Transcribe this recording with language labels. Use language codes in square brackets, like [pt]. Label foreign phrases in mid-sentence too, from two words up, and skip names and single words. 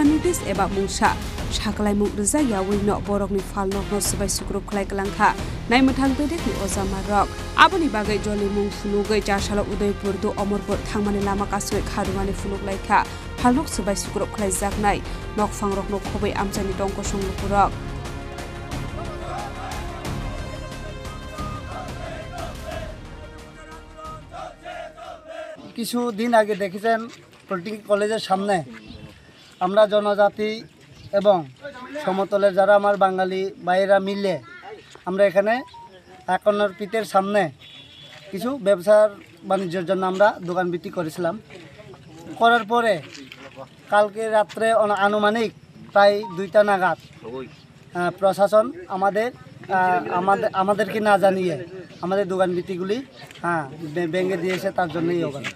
[trp] notice eba mungsa saklai mukruja yawi no borokni falnok no subai sukruk khlai klangkha naimuthang pedekni ojamarok aboni bagai joli mung funugai jasala Udaipur do Omorpur thangmani lama kasoi kharumani funuk laikha falnok subai sukruk khlai jaknai nokfangrok no khobai amsani tongko songlupurok [bn] কিছু দিন আগে দেখেছেন পলিটেকনিক কলেজের সামনে আমরা জনজাতি এবং সমতলের যারা আমার বাঙালি ভাইয়েরা মিলে আমরা এখানে একন্নর পিতের সামনে কিছু ব্যবসার বাণিজ্যের জন্য আমরা দোকান বিক্রি করেছিলাম করার পরে কালকে রাত্রে আনুমানিক প্রায় 2টা নাগাদ প্রশাসন আমাদেরকে না জানিয়ে আমাদের দোকান বিক্রিগুলি ভেঙে দিয়েছে তার জন্যই অবস্থা